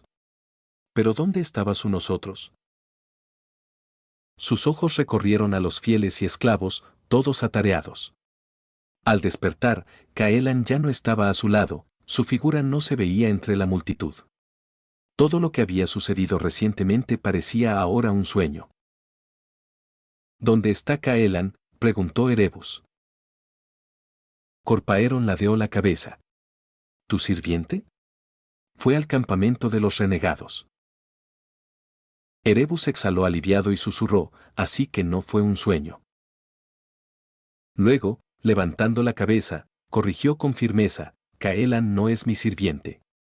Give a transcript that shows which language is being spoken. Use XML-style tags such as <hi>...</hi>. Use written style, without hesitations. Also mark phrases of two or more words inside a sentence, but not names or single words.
<es>¿Pero dónde estaba su nosotros? Sus ojos recorrieron a los fieles y esclavos, todos atareados. Al despertar, Caelan ya no estaba a su lado, su figura no se veía entre la multitud. Todo lo que había sucedido recientemente parecía ahora un sueño. ¿Dónde está Caelan?, preguntó Erebus. Corpaeron ladeó la cabeza. ¿Tu sirviente? Fue al campamento de los renegados. Erebus exhaló aliviado y susurró, así que no fue un sueño. Luego, levantando la cabeza, corrigió con firmeza, Caelan no es mi sirviente.</es>